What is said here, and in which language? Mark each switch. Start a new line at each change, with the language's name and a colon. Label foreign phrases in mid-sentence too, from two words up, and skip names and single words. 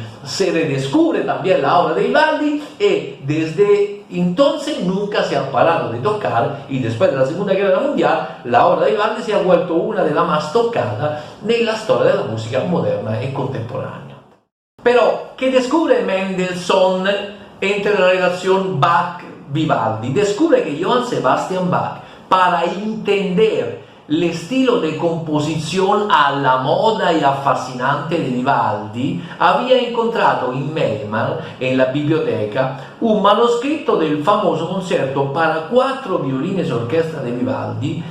Spanish: Se redescubre también la obra de Vivaldi y desde entonces nunca se ha parado de tocar, y después de la Segunda Guerra Mundial la obra de Vivaldi se ha vuelto una de las más tocadas
Italian: nella storia della musica moderna e contemporanea.
Spanish: Pero, ¿qué descubre Mendelssohn entre la relación Bach-Vivaldi? Descubre que Johann Sebastian Bach, para entender el estilo de composición a la moda y a fascinante de Vivaldi, había encontrado en Weimar, en la biblioteca, un manuscrito del famoso concierto para 4 violines y orquesta de Vivaldi,